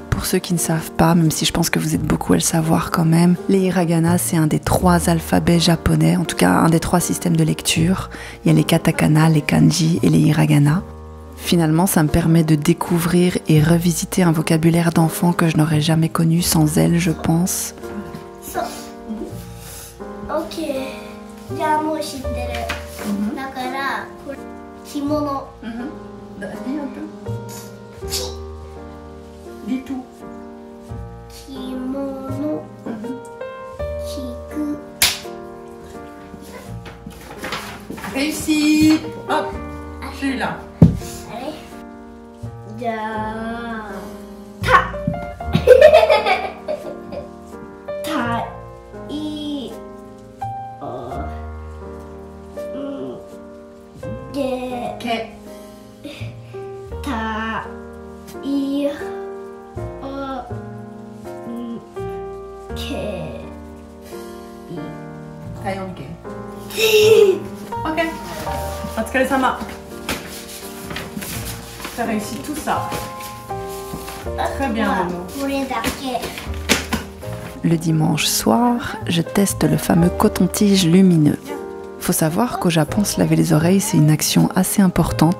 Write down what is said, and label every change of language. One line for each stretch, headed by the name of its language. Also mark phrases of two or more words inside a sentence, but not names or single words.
French: Pour ceux qui ne savent pas, même si je pense que vous êtes beaucoup à le savoir quand même, les hiragana, c'est un des 3 alphabets japonais, en tout cas un des 3 systèmes de lecture. Il y a les katakana, les kanji et les hiragana. Finalement, ça me permet de découvrir et revisiter un vocabulaire d'enfant que je n'aurais jamais connu sans elle, je pense.
Japanese: Ok. じゃあもう知ってる。だから着物。
French: Dis un peu. Dis tout.
Japanese: 着物。着く。
French: Réussi. Hop, celui-là. Allez.
Japanese: じゃあた。たい。 Ke. た い け Taiyonke. Ok.
French: Otsukare-sama. T'as réussi tout ça. Très bien, Momo. Le dimanche soir, je teste le fameux coton-tige lumineux. Faut savoir qu'au Japon, se laver les oreilles, c'est une action assez importante.